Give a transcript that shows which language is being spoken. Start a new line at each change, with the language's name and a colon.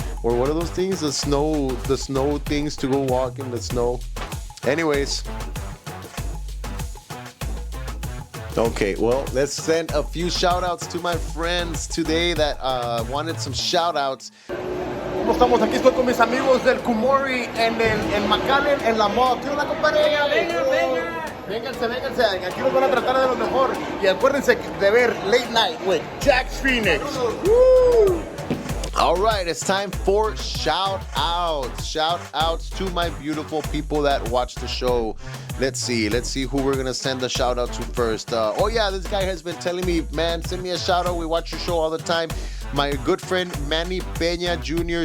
English: Or what are those things? The snow things to go walk in the snow. Anyways. Okay, well, let's send a few shout-outs to my friends today that wanted some shout-outs.
Spanish: ¿Cómo estamos? Aquí estoy con mis amigos del Kumori en McAllen, en la mod. ¿Qué onda, compadre? Vénganse. Aquí nos van a tratar de lo mejor. Y acuérdense de ver Late Night with Jaxx Fenixx. Woo!
English: All right, it's time for shout-outs. Shout-outs to my beautiful people that watch the show. Let's see who we're gonna send a shout-out to first. Oh yeah, this guy has been telling me, man, send me a shout-out. We watch your show all the time. My good friend Manny Peña Jr.